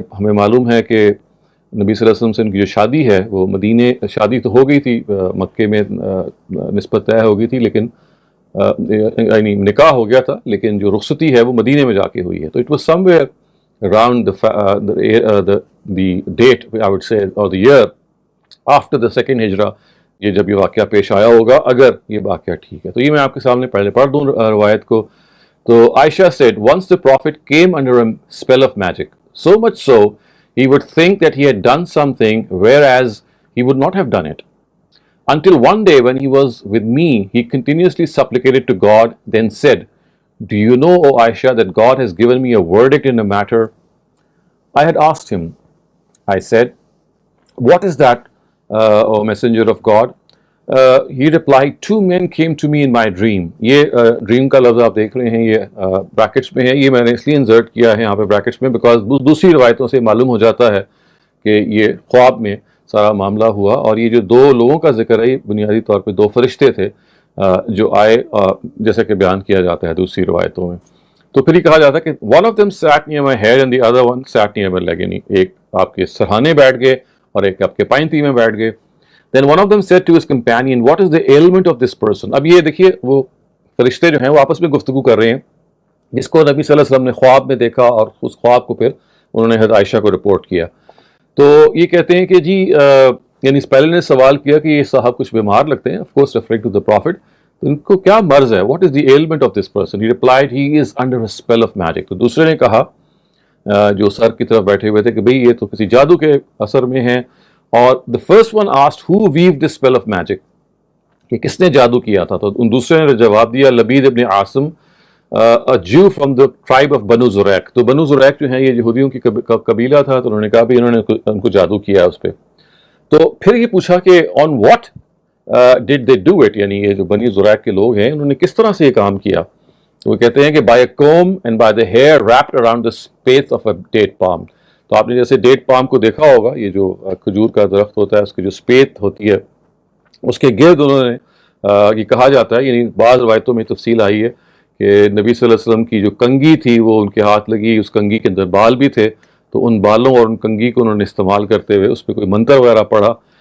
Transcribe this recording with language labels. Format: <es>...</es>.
<ur>یہ ہمیں معلوم ہے کہ نبی صلی اللہ علیہ وسلم سے ان کی جو شادی ہے وہ مدینے، شادی تو ہو گئی تھی مکے میں نسبت طے ہو گئی تھی، لیکن یعنی نکاح ہو گیا تھا، لیکن جو رخصتی ہے وہ مدینے میں جا کے ہوئی ہے. تو</ur> <en>it was somewhere around the date I would say or the year after the second hijra</en> <ur>یہ جب یہ واقعہ پیش آیا ہوگا، اگر یہ واقعہ ٹھیک ہے. تو یہ میں آپ کے سامنے پہلے پڑھ دوں روایت کو.</ur> <en>تو Aisha said once the prophet came under a spell of magic, so much so he would think that he had done something whereas he would not have done it. Until one day when he was with me, he continuously supplicated to God, then said, Do you know, O Aisha, that God has given me a verdict in a matter? I had asked him. I said, What is that, O messenger of God? He replied, 2 men came to me in my dream.</en> <ur>یہ dream کا لفظ آپ دیکھ رہے ہیں، یہ brackets میں ہے. یہ میں نے اس لیے انسرٹ کیا ہے یہاں پہ بریکٹس میں بیکاز دوسری روایتوں سے معلوم ہو جاتا ہے کہ یہ خواب میں سارا معاملہ ہوا. اور یہ جو 2 لوگوں کا ذکر ہے یہ بنیادی طور پہ 2 فرشتے تھے جو آئے جیسا کہ بیان کیا جاتا ہے دوسری روایتوں میں. تو پھر یہ کہا جاتا ہے کہ</ur> <en>one of them sat near my head and the other one sat near my leg.</en> <ur>یعنی ایک آپ کے سرہانے بیٹھ گئے اور ایک آپ کے پائنتی میں بیٹھ گئے.</ur> <en>Then one of them said to his companion, What is the ailment of this person?</en> <ur>اب یہ دیکھیے وہ فرشتے جو ہیں وہ آپس میں گفتگو کر رہے ہیں جس کو نبی صلی اللہ علیہ وسلم نے خواب میں دیکھا، اور اس خواب کو پھر انہوں نے حضرت عائشہ کو رپورٹ کیا. تو یہ کہتے ہیں کہ جی یعنی اس پہلے نے سوال کیا کہ یہ صاحب کچھ بیمار لگتے ہیں،</ur> <en>Of course referring to the prophet.</en> <ur>تو ان کو کیا مرض ہے؟</ur> <en>What is the element of this person? He replied he is under a spell of magic.</en> <ur>تو دوسرے نے کہا جو سر کی طرف بیٹھے ہوئے تھے کہ بھئی یہ تو کسی جادو کے اثر میں ہیں.</ur> <en>اور the first one asked who weaved this spell of magic,</en> <ur>کہ کس نے جادو کیا تھا. تو ان دوسرے نے جواب دیا</ur> <en>Labid ibn Asim, a Jew from the tribe of Banu Zurayq.</en> <ur>تو بنو زریق جو ہیں یہ یہودیوں کی قبیلہ تھا. تو انہوں نے کہا بھی انہوں نے ان کو جادو کیا اس پہ. تو پھر یہ پوچھا کہ</ur> <en>on what did they do it,</en> <ur>یعنی یہ جو بنی زریق کے لوگ ہیں انہوں نے کس طرح سے یہ کام کیا. تو وہ کہتے ہیں کہ</ur> <en>by a comb and by the hair wrapped around the spathe of a date palm.</en> <ur>تو آپ نے جیسے ڈیٹ پام کو دیکھا ہوگا، یہ جو کھجور کا درخت ہوتا ہے اس کی جو اسپیت ہوتی ہے اس کے گرد انہوں نے یہ کہا جاتا ہے، یعنی بعض روایتوں میں تفصیل آئی ہے کہ نبی صلی اللہ علیہ وسلم کی جو کنگھی تھی وہ ان کے ہاتھ لگی، اس کنگھی کے اندر بال بھی تھے. تو ان بالوں اور ان کنگھی کو انہوں نے استعمال کرتے ہوئے اس پہ کوئی منتر وغیرہ پڑھا.</ur>